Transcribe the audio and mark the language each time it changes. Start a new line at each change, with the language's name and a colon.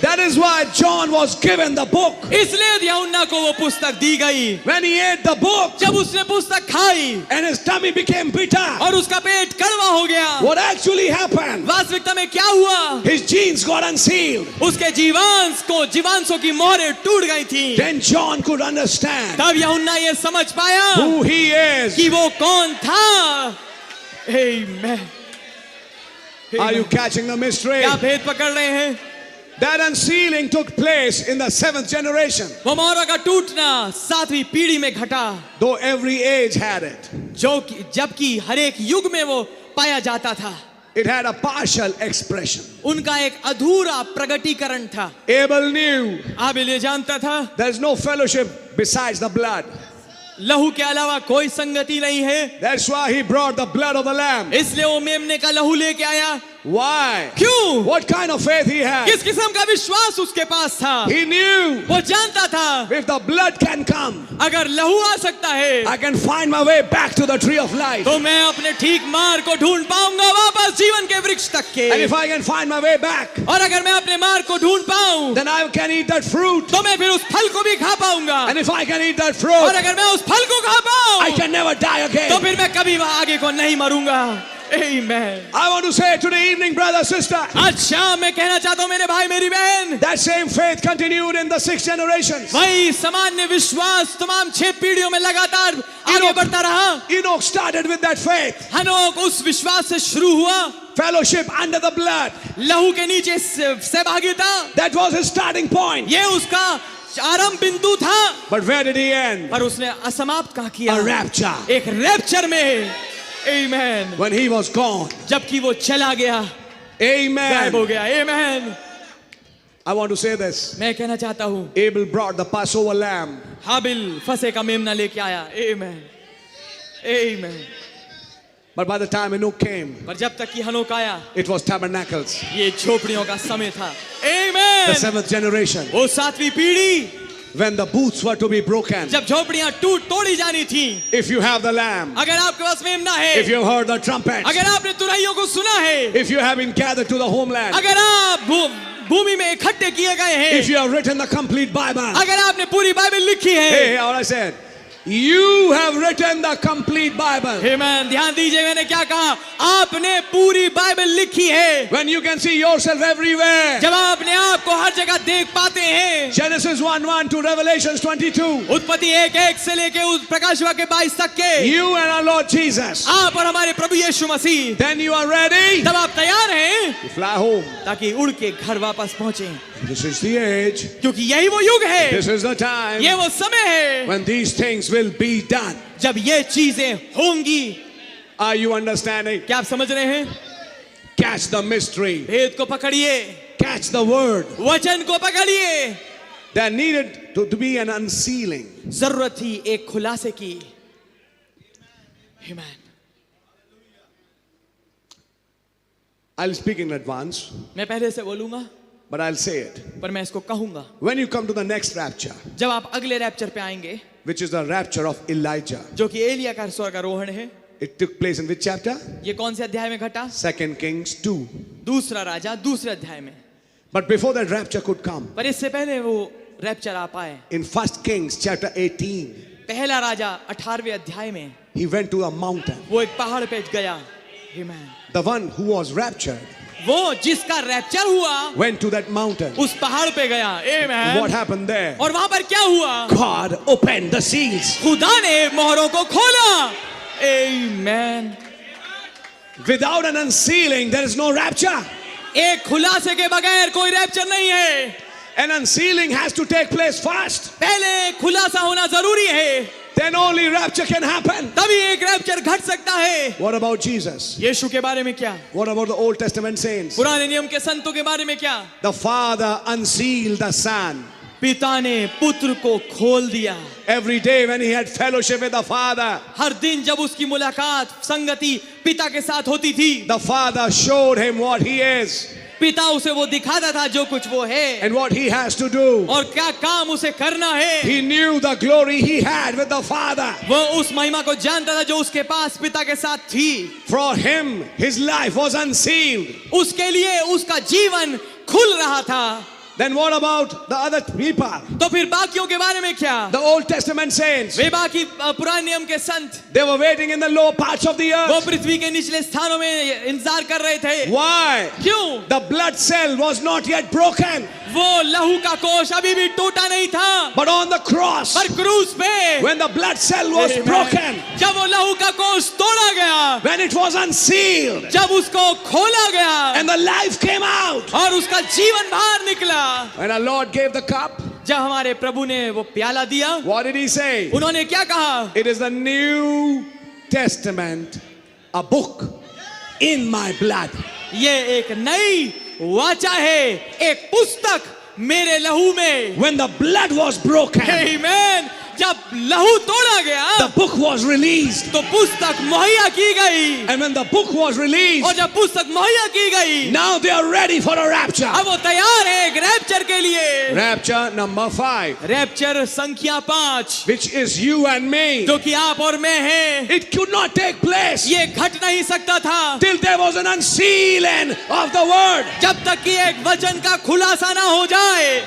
English: That is why John was given the book.
Hindi: इसलिए यूहन्ना को वो पुस्तक दी गई।
English: When he ate the book
Hindi: जब उसने पुस्तक खाई
English: and his tummy became bitter,
Hindi: और उसका पेट कड़वा हो गया,
English: what actually happened?
Hindi: वास्तविकता में क्या हुआ?
English: His genes got unsealed.
Hindi: उसके जीवांशों की मोहरें टूट गई थी।
English: Then John could understand
Hindi: तब यूहन्ना ये समझ पाया
English: who he is.
Hindi: कि वो कौन था। Amen.
English: Are you catching the mystery?
Hindi: क्या भेद पकड़ रहे हैं?
English: That unsealing took place in the seventh generation,
Hindi: वो मोहरों का टूटना सातवीं पीढ़ी में घटा,
English: though every age had it.
Hindi: जबकि हर एक युग में वो पाया जाता था।
English: It had a partial expression.
Hindi: उनका एक अधूरा प्रगटीकरण था।
English: Abel knew
Hindi: आबिल ये जानता था
English: there is no fellowship besides the blood.
Hindi: लहू के अलावा कोई संगति नहीं है,
English: That's why he brought the blood of the lamb.
Hindi: इसलिए वो मेमने का लहू लेके आया।
English: Why?
Hindi: क्यों?
English: What kind of faith he had?
Hindi: किस किस्म का विश्वास उसके पास था?
English: He knew
Hindi: वो जानता था
English: if the blood can come,
Hindi: अगर लहू आ सकता है
English: I can find my way back to the tree of life.
Hindi: तो मैं अपने ठीक मार्ग को ढूंढ पाऊंगा वापस जीवन के वृक्ष तक के।
English: And if I can find my way back,
Hindi: और अगर मैं अपने मार्ग को ढूंढ पाऊं
English: then I can eat that fruit.
Hindi: तो मैं फिर उस फल को भी खा पाऊंगा।
English: And if I can eat that
Hindi: और
English: fruit,
Hindi: अगर मैं उस फल को खा पाऊं
English: I can never die
Hindi: तो
English: again.
Hindi: फिर मैं कभी वहां आगे को नहीं मरूंगा।
English: Amen. I want to say today evening, brother, sister,
Hindi: आज शाम मैं कहना चाहता हूं मेरे भाई मेरी बहन,
English: that same faith continued in the 6 generations.
Hindi: वही सामान्य विश्वास तमाम 6 पीढ़ियों में लगातार आगे बढ़ता रहा।
English: Enoch started with that faith.
Hindi: हनोक उस विश्वास से शुरू हुआ,
English: Fellowship under the blood.
Hindi: लहू के नीचे सहभागिता,
English: That was his starting point.
Hindi: ये उसका आरंभ बिंदु था।
English: But where did he end?
Hindi: पर उसने असमाप्त कहाँ किया?
English: A rapture.
Hindi: एक रैप्चर में। Amen.
English: When he was gone.
Hindi: जबकि वो चला गया, गायब हो
English: Amen.
Hindi: गया। Amen.
English: I want to say this.
Hindi: मैं कहना चाहता हूँ,
English: Abel brought the Passover lamb.
Hindi: हाबिल फसे का मेमना लेके आया। Amen. Amen.
English: But by the time Enoch came,
Hindi: पर जब तक कि हनोक आया,
English: it was tabernacles.
Hindi: ये झोपड़ियों का समय था.
English: The Amen. seventh generation.
Hindi: वो 7वीं पीढ़ी,
English: When the booths were to be broken.
Hindi: जब झोपड़ियां तोड़ी जानी थी.
English: If you have the lamb.
Hindi: अगर आपके पास मेमना है,
English: If you have heard the trumpet.
Hindi: अगर आपने तुरहियों को सुना है,
English: If you have been gathered to the homeland.
Hindi: अगर आप भूमि में इकट्ठे किए गए हैं,
English: If you have written the complete Bible.
Hindi: अगर आपने पूरी बाइबल लिखी है,
English: Hey, all I said. You have written the complete Bible. Amen.
Hindi: ध्यान दीजिए मैंने क्या कहा, आपने पूरी बाइबल लिखी है.
English: When you can see yourself everywhere.
Hindi: जब आप अपने आप को हर जगह देख पाते हैं.
English: Genesis 1:1 to Revelations 22.
Hindi: उत्पत्ति 1:1 से लेके उस प्रकाश वाक्य 22 तक के,
English: You and our Lord Jesus.
Hindi: आप और हमारे प्रभु यीशु मसीह,
English: Then you are ready
Hindi: तब आप तैयार हैं
English: to fly home.
Hindi: ताकि उड़ के घर वापस पहुंचे.
English: This is the age.
Hindi: क्योंकि यही वो युग है,
English: This is the time
Hindi: ये वो समय है
English: when these things will be done.
Hindi: जब ये चीजें होंगी.
English: Are you understanding?
Hindi: क्या आप समझ रहे हैं?
English: Catch the mystery.
Hindi: भेद को पकड़िए,
English: Catch the word.
Hindi: वचन को पकड़िए.
English: There needed to be an unsealing.
Hindi: जरूरत थी एक खुलासे की. Amen.
English: I'll speak in advance,
Hindi: मैं पहले से बोलूंगा,
English: but I'll say it.
Hindi: पर मैं इसको कहूंगा.
English: When you come to the next rapture,
Hindi: जब आप अगले रैप्चर पे आएंगे,
English: which is the rapture of Elijah,
Hindi: जो कि एलिया का स्वर्गारोहण है,
English: it took place in which chapter?
Hindi: ये कौन से अध्याय में घटा?
English: 2 Kings 2.
Hindi: दूसरा राजा दूसरे अध्याय में.
English: But before that rapture could come,
Hindi: पर इससे पहले वो रैप्चर आ पाए,
English: in 1 Kings chapter 18,
Hindi: पहला राजा 18वें अध्याय में
English: he went to a mountain.
Hindi: वो एक पहाड़ पे गया. Amen.
English: The one who was raptured
Hindi: वो जिसका रैप्चर हुआ
English: went to that mountain.
Hindi: उस पहाड़ पे गया. Amen.
English: What happened there?
Hindi: और वहां पर क्या हुआ?
English: God opened the seals.
Hindi: खुदा ने मोहरों को खोला. Amen.
English: Without an unsealing, there is no rapture.
Hindi: एक खुलासे के बगैर कोई रैप्चर नहीं है.
English: An unsealing has to take place first.
Hindi: पहले खुलासा होना जरूरी है,
English: Then only rapture can happen.
Hindi: तभी एक रैप्चर घट सकता है.
English: What about Jesus?
Hindi: यीशु के बारे में क्या?
English: What about the Old Testament saints?
Hindi: पुराने नियम के संतों के बारे में क्या?
English: The Father unsealed the Son.
Hindi: पिता ने पुत्र को खोल दिया.
English: Every day when he had fellowship with the Father,
Hindi: हर दिन जब उसकी मुलाकात संगति पिता के साथ होती थी,
English: the Father showed him what he is
Hindi: पिता उसे वो दिखाता था जो कुछ वो है
English: and what he has to do.
Hindi: और क्या काम उसे करना है.
English: He knew the glory he had with the Father.
Hindi: वो उस महिमा को जानता था जो उसके पास पिता के साथ थी.
English: For him, his life was unsealed.
Hindi: उसके लिए उसका जीवन खुल रहा था.
English: Then what about the other people?
Hindi: तो फिर बाकियों के बारे में क्या?
English: The Old Testament saints.
Hindi: वे बाकी पुराने नियम के संत,
English: They were waiting in the low parts of the
Hindi: वो
English: earth.
Hindi: पृथ्वी के निचले स्थानों में इंतजार कर रहे थे.
English: Why?
Hindi: क्यों?
English: The blood cell was not yet broken.
Hindi: वो लहू का कोश अभी भी टूटा नहीं था.
English: But on the cross,
Hindi: पर क्रूस पे
English: when the blood cell was broken,
Hindi: जब वो लहू का कोश तोड़ा गया,
English: when it was unsealed,
Hindi: जब उसको खोला गया
English: and the life came out,
Hindi: और उसका जीवन बाहर निकला,
English: when our Lord gave the cup,
Hindi: जब हमारे प्रभु ने वो प्याला दिया,
English: what did he say?
Hindi: उन्होंने क्या कहा?
English: It is the New Testament, a book in my blood.
Hindi: ये एक नई वाचा है, एक पुस्तक मेरे लहू में.
English: When the blood was broken,
Hindi: Amen. जब लहू तोड़ा गया,
English: the book was released.
Hindi: तो पुस्तक मुहैया की गई.
English: And when the book was released,
Hindi: और जब पुस्तक मुहैया की गई,
English: now they are ready for a rapture.
Hindi: अब वो तैयार है एक रैप्चर के लिए.
English: Rapture number 5,
Hindi: रैप्चर संख्या 5,
English: which is you and me.
Hindi: जो कि आप और मैं हैं.
English: It could not take place
Hindi: ये घट नहीं सकता था
English: till there was an unsealing of the word.
Hindi: जब तक कि एक वचन का खुलासा ना हो जाए.